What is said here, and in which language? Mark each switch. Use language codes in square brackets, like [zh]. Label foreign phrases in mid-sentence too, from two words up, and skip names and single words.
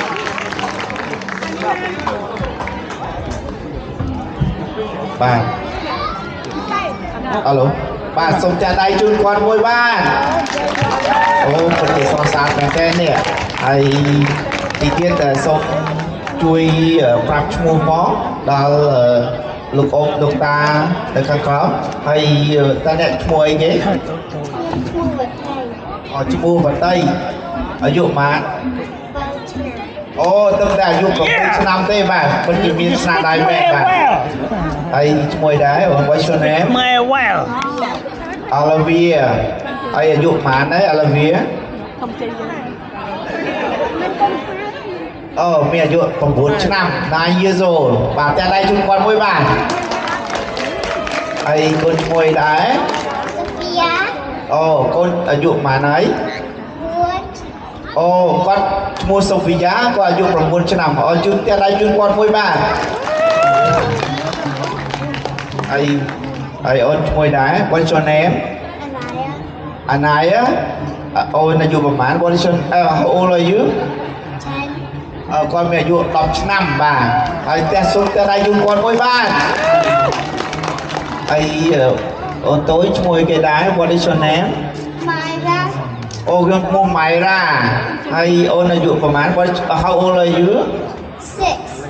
[km] បាទអាឡូបាទសូមចាក់ដៃជូនគាត់មួយបាទអូពិតជាស្រស់ស្អាតមែនទេនេះហើយទីទៀតសូមជួយប្រាប់ឈ្មោះមកដល់លោកអ៊ំលោកតានៅខាងក្រោមហើយតើអ្នកឈ្មោះអីគេ អូឈ្មោះបតីអាយុប៉ុន្មានអូទៅតែអាយុ7ឆ្នាំទេបាទពិតជាមានស្នាដៃមែនបាទហើយឈ្មោះដែរ [en] What's your name Well. [km] Olivia ហើយអាយុប៉ុន្មានដែរ Olivia អូមានអាយុ9ឆ្នាំ [en] 9 years old [km] បាទតែដៃជូនគាត់មួយបាទហើយកូនឈ្មោះដែរ Sophia អូកូនអាយុប៉ុន្មានហើយ Wood អូគាត់ឈ្មោះសូហ្វីយ៉ាគាត់អាយុ9ឆ្នាំអរជូនតែដៃជូនគាត់មួយបាទហើយអូនឈ្មោះដែរ [en] What's your name [km] Anaya Anaya អូនអាយុប្រហែល [en] What is your how old are you [km] 10 គាត់មានអាយុ10ឆ្នាំបាទហើយតែសុំតែដៃជូនគាត់មួយបាទហើយអូនតូចឈ្មោះគេដែរ [en] What is your name [km] Myra អូខ្ញុំឈ្មោះ Myra ហើយអូនអាយុប្រហែល [en] How old are you [km] 6